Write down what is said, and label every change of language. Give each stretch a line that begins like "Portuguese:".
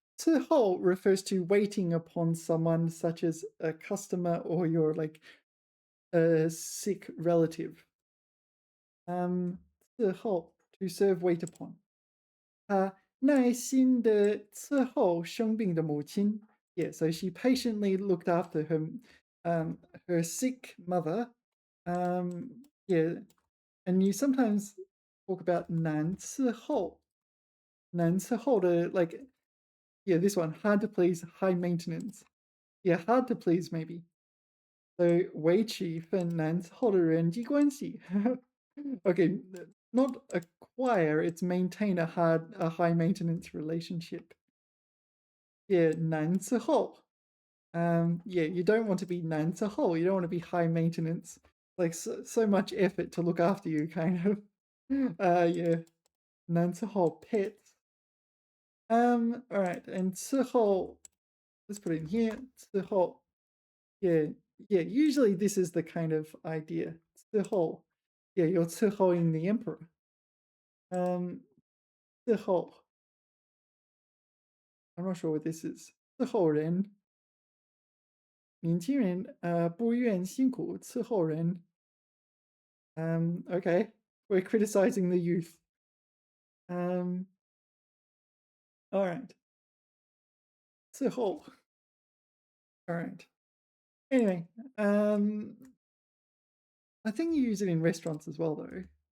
English: 伺候 refers to waiting upon someone, such as a customer or your like a sick relative.
Chinese: 伺候 to serve, wait upon. 他耐心的伺候生病的母亲.
English: Yeah, so she patiently looked after um, her sick mother. Yeah, and you sometimes talk about 难伺候. 难伺候 to like, yeah, this one, hard to please, high maintenance. Yeah, hard to please maybe.
Chinese: So 维持一份难伺候的人际关系.
English: Okay, not acquire, it's maintain a high maintenance relationship. Yeah, 难伺候.Yeah, you don't want to be 难伺候, you don't want to be high maintenance. Like so much effort to look after you, kind of. Yeah, 难伺候 pets. All right, and 伺候, let's put it in here. 伺候, yeah, yeah. Usually this is the kind of idea. 伺候, yeah, you're 伺候ing the emperor. 伺候, I'm not sure what this is.
Chinese: 伺候人, 年轻人不愿辛苦伺候人.
English: Okay, we're criticizing the youth. Um, all right. 伺候.All right. Anyway, I think you use it in restaurants as well, though.